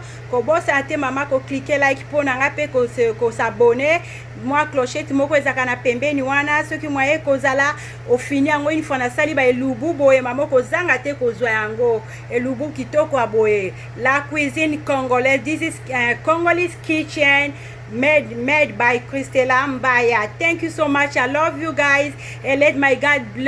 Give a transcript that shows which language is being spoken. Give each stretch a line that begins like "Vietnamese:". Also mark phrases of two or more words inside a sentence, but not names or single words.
Lingala: Ko bosa ate mama ko cliquer like po na ngape ko s'abonner. Moi clochette moko ezaka na pembeni wana soki mwaye kozala ofini yango
French: une fois
Lingala: na sali ba elubu boye mama ko zanga te ko zwa yango elubu kitoko aboye.
French: La cuisine congolaise.
English: This is Congolese kitchen made by Cristela Mbaya. Thank you so much. I love you guys, and let my God bless.